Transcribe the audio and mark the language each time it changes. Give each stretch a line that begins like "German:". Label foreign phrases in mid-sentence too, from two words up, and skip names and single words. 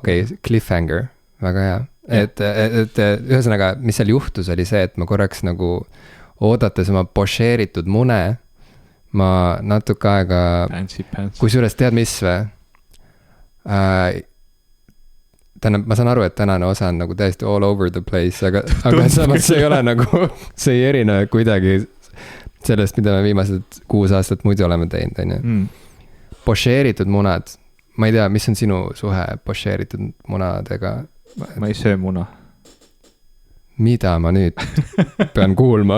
Estonian: Okei, cliffhanger, väga hea. Et ühesõnaga, mis seal juhtus, oli see, et ma korraks nagu oodates oma pošeeritud mune, ma natuke aega, kusjuures tead mis või? Ma saan aru, et tänane osa on nagu täiesti
English: all over the place,
Estonian: aga samas see ei ole nagu, see ei erine kuidagi sellest, mida me viimased 6 aastat muidu oleme teinud, on ju. Pošeeritud munad. Ma ei tea, mis on sinu suhe pošeeritud munadega? Ma ei söö muna. Mida ma nüüd pean kuulma?